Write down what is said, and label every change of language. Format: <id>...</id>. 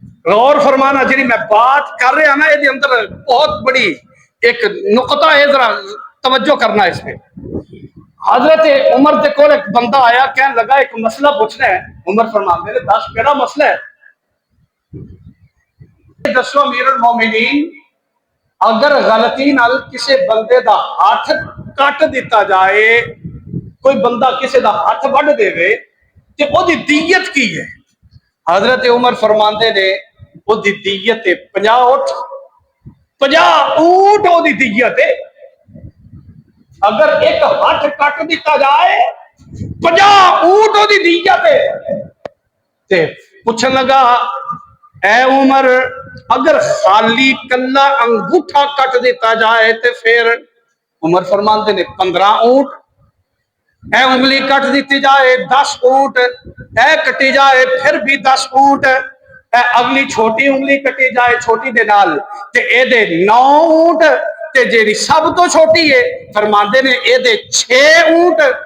<ur>غور فرمانا، جی میں بات کر رہا نا یہ اندر بہت بڑی ایک نقطہ ہے، ذرا توجہ کرنا اس پہ.</ur> <pa>حضرت عمر دے کول ایک بندہ آیا، کہنے لگا ایک مسئلہ پوچھنا ہے. عمر فرماندے نے دس کیڑا مسئلہ ہے؟ دسو امیر المومنین، اگر غلطی نال کسی بندے دا ہاتھ کٹ دیتا جائے، کوئی بندہ کسی دا ہاتھ وڈ دے وے تے او دی دیت کی ہے؟ حضرت عمر فرماندے نے او دی دیت 50 اونٹ او دی دیت ہے. اگر ایک ہاتھ کٹ دیتا جائے 50 اونٹ او دی دیت ہے. تے پوچھن لگا اے عمر اگر خالی کلا انگوٹھا کٹ دیتا جائے تے پھر؟ عمر فرماندے نے 15 اونٹ. اے انگلی کٹ دیتی جائے 10 اونٹ، اے کٹی جائے پھر بھی 10 اونٹ، اے اگلی چھوٹی انگلی کٹی جائے چھوٹی دے نال تے اے دے 9 اونٹ، تے جیڑی سب تو چھوٹی ہے فرماندے نے اے دے 6 اونٹ.</pa>